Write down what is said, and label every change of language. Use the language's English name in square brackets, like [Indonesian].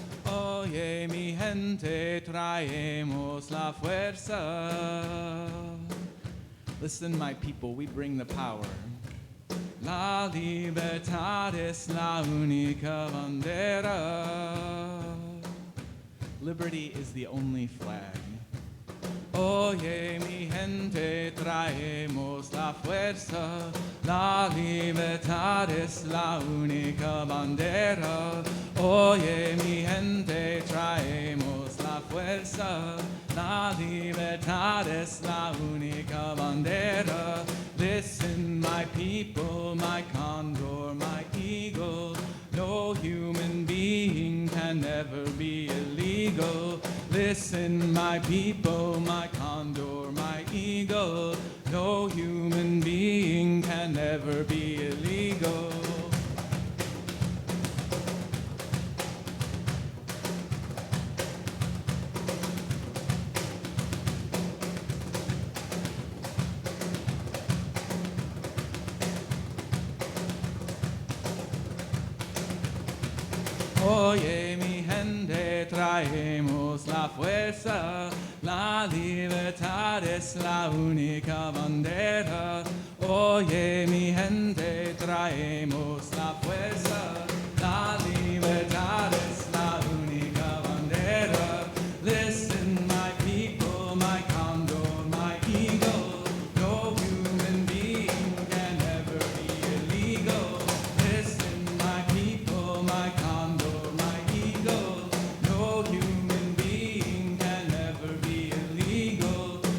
[Spanish] Oye, mi gente, traemos la fuerza. [English] Listen, my people, we bring the power. [Spanish] La libertad es la única bandera. [English] Liberty is the only flag. [Spanish] Oye, mi gente, traemos la fuerza. La libertad es la única bandera. Oye, mi gente, traemos la fuerza. La libertad es la única bandera. [English] Listen, my people, my condor, my eagle. No human being can ever be illegal. Listen, my people, my condor, my eagle. No human being can ever be illegal. [Spanish] Oye, mi gente, traemos la fuerza. La libertad es la única bandera. Oye, mi gente, traemos la fuerza. La libertad es la única bandera. [English] Listen, my people, my condor, my eagle. No human being can ever be illegal. Listen, my people, my condor, my eagle. No human being can ever be illegal.